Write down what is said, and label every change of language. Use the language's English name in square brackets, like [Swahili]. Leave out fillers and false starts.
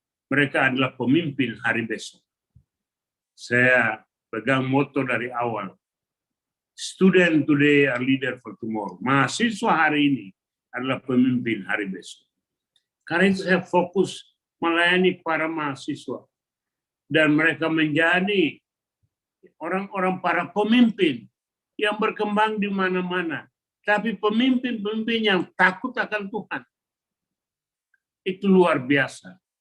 [Indonesian] Mereka adalah pemimpin hari besok. Saya pegang moto dari awal. [English] Student today are leader for tomorrow. [Indonesian] Mahasiswa hari ini adalah pemimpin hari besok. Karena itu saya fokus melayani para mahasiswa. Dan mereka menjadi orang-orang para pemimpin yang berkembang di mana-mana. Tapi pemimpin-pemimpin yang takut akan Tuhan. Itu luar biasa.